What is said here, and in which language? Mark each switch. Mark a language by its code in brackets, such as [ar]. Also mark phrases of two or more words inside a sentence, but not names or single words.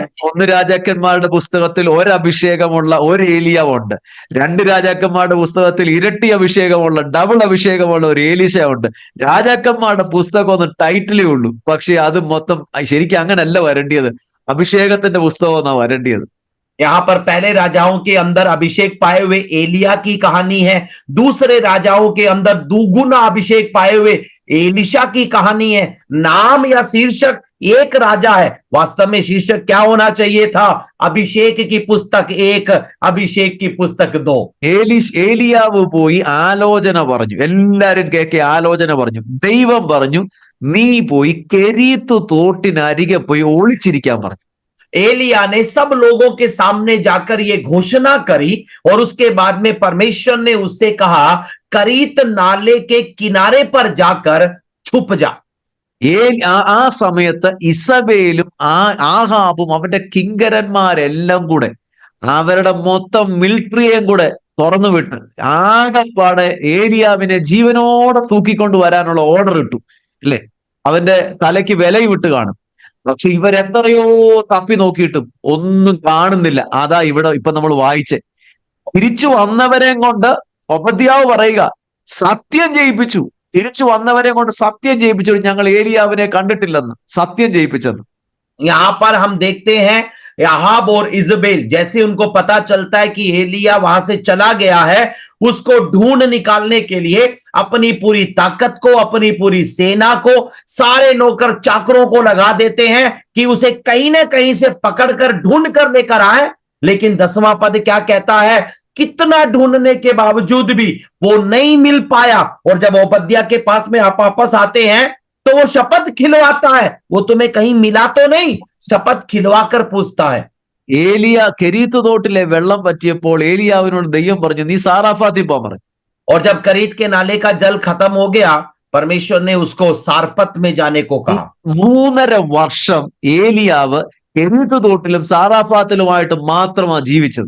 [ml] ഒന്ന് രാജാക്കന്മാരുടെ പുസ്തകത്തിൽ ഒരഭിഷേകമുള്ള ഒരു ഏലിയാവുണ്ട്. രണ്ട് രാജാക്കന്മാരുടെ പുസ്തകത്തിൽ ഇരട്ടി അഭിഷേകമുള്ള, ഡബിൾ അഭിഷേകമുള്ള ഒരു ഏലീശ ഉണ്ട്. രാജാക്കന്മാരുടെ പുസ്തകം ഒന്ന് ടൈറ്റിലേ ഉള്ളൂ, പക്ഷെ അത് മൊത്തം ശരിക്കും അങ്ങനല്ല വരേണ്ടിയത്. അഭിഷേകത്തിന്റെ പുസ്തകം വരേണ്ടിയത്. [hi] यहाँ पर पहले राजाओं के अंदर अभिषेक पाए हुए एलिया की कहानी है, दूसरे राजाओं के अंदर दुगुना अभिषेक पाए हुए एलिशा की कहानी है। नाम या शीर्षक एक राजा है, वास्तव में शीर्षक क्या होना चाहिए था? अभिषेक की पुस्तक 1, अभिषेक की पुस्तक 2। [ml] ഏലിയാവ് പോയി ആലോചന പറഞ്ഞു, എല്ലാരും കേൾക്കെ ആലോചന പറഞ്ഞു. ദൈവം പറഞ്ഞു, നീ പോയി കെരീത്ത് തോട്ടിനരികെ പോയി ഒളിച്ചിരിക്കാൻ പറഞ്ഞു. [hi] एलिया ने सब लोगों के सामने जाकर ये घोषणा करी, और उसके बाद में परमेश्वर ने उससे कहा, करीत नाले के किनारे पर जाकर छुप जा। [ml] ആ സമയത്ത് ഇസബേലും ആഹാബും അവന്റെ കിങ്കരന്മാരെല്ലാം കൂടെ അവരുടെ മൊത്തം മിലിറ്ററിയെയും കൂടെ തുറന്നു വിട്ട് ആകെപ്പാടെ ഏലിയാവിനെ ജീവനോടെ തൂക്കിക്കൊണ്ട് വരാനുള്ള ഓർഡർ ഇട്ടു. അല്ലെ, അവന്റെ തലയ്ക്ക് വിലയിട്ട് കാണും. പക്ഷെ ഇവരെത്രയോ തപ്പി നോക്കിയിട്ടും ഒന്നും കാണുന്നില്ല. അതാ ഇവിടെ ഇപ്പൊ നമ്മൾ വായിച്ചേ, തിരിച്ചു വന്നവരെയും കൊണ്ട് ഒബദ്യാവ് പറയുക, സത്യം ജയിപ്പിച്ചു. തിരിച്ചു വന്നവരെ കൊണ്ട് സത്യം ജയിപ്പിച്ചു, ഞങ്ങൾ ഏലിയാവിനെ കണ്ടിട്ടില്ലെന്ന് സത്യം ജയിപ്പിച്ചെന്ന്. [hi] यहाँ पर हम देखते हैं यहाब और इजबेल, जैसे उनको पता चलता है कि एलिया वहां से चला गया है, उसको ढूंढ निकालने के लिए अपनी पूरी ताकत को, अपनी पूरी सेना को, सारे नौकर चाकरों को लगा देते हैं कि उसे कहीं ना कहीं से पकड़कर ढूंढ कर लेकर आए। लेकिन 10वां पद क्या कहता है? कितना ढूंढने के बावजूद भी वो नहीं मिल पाया। और जब ओबद्या के पास में आप वापस आते हैं तो वो शपथ खिलवाता है, वो तुम्हें कहीं मिला तो नहीं, शपथ खिलवाकर पूछता है। [ml] ഏലിയ കെരീത്ത് തോട്ടിലെ വെള്ളം പറ്റിയപ്പോൾ ഏലിയാവിനോട് ദൈവം പറഞ്ഞു, നീ സാറാഫാത്തിൽ പോകാൻ പറഞ്ഞു. [hi] और जब करीत के नाले का जल खत्म हो गया, परमेश्वर ने उसको सारपत में जाने को कहा। [ml] 3.5 വർഷം ഏലിയാവ് കെരീത്ത് തോട്ടിലും സാറാഫാത്തിലുമായിട്ട് മാത്രമാണ് ജീവിച്ചത്.